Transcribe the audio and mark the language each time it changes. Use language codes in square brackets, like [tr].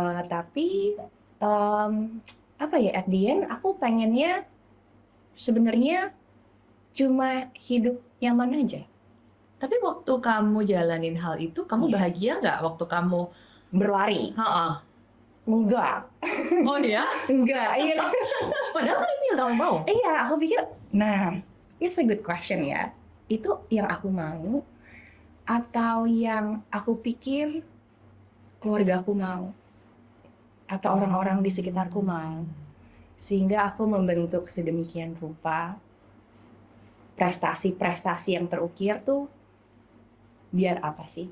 [id] Tapi apa ya, [en] at the end [id] aku pengennya sebenarnya cuma hidup nyaman aja. Tapi waktu kamu jalanin hal itu, kamu bahagia nggak waktu kamu berlari? Enggak. Oh ya? Enggak. Iya. Padahal itu yang kamu mau. Iya, aku pikir. [en] Nah, it's a good question ya. [id] Itu yang aku mau atau yang aku pikir keluarga aku mau atau orang-orang di sekitarku mau, sehingga aku membentuk sedemikian rupa prestasi yang terukir tuh biar apa sih?